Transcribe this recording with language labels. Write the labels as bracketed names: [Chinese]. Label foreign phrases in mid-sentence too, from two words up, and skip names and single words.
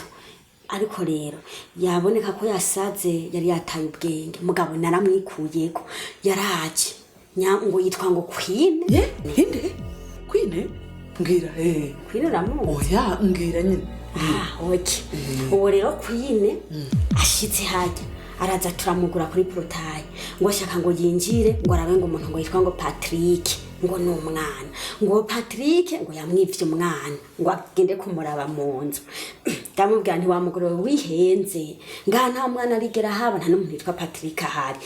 [Rundi] Ariko rero yaboneka ko yasaze yari yataye ubwenge. Mugabo naramwikuyeko yaraje. Ngo yitwa ngo Queen. Inde? Queen? Mbwira Queen ramu. Oya mbwira nyine. Okay. Uwo rero Queen ashitse hajya. Araza turamugura kuri portail. Ngo ashaka ngo yinjire ngo arabe ngo umuntu ngo yitwa ngo Patrick. Ngo ni umwana. Ngo Patrick ngo yamwivye umwana. Ngo agende kumuraba mu nzu. Ndamubwira nti wa mugore wihenze. Nga nta mwana arigera haba nta n'umuntu yitwa Patrick ahari.